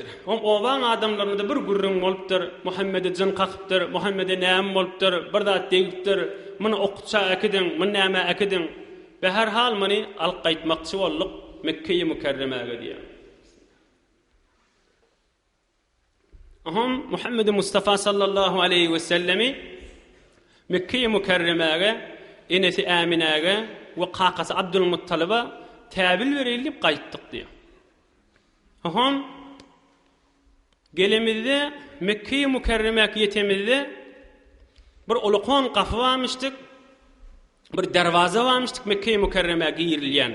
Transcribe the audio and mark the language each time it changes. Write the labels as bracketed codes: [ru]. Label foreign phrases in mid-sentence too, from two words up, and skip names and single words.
[tk] Owaň adamlarynda bir gurrun bolupdyr, Muhammede jan qakypdyr, Muhammede näme bolupdyr, bir zat diýipdir. Meni okutsa akidin, meni näme akidin. Be her hal meni alyp gaýtmakçy boldyk Mekke-i Mükerremäge diýär. Aham Muhammed Mustafa [ar] صلى الله عليه وسلم [tk] Mekke-i Mükerremäge enesi Aminäge we qaqasy Abdulmuttaliba täbil berilip gaýtdyk diýär. Aham gelemizde Mekke-i Mükerremäge ýetemizde bir ulaqan gapy barmyşdyk, bir darwaza barmyşdyk Mekke-i Mükerremäge girilýän.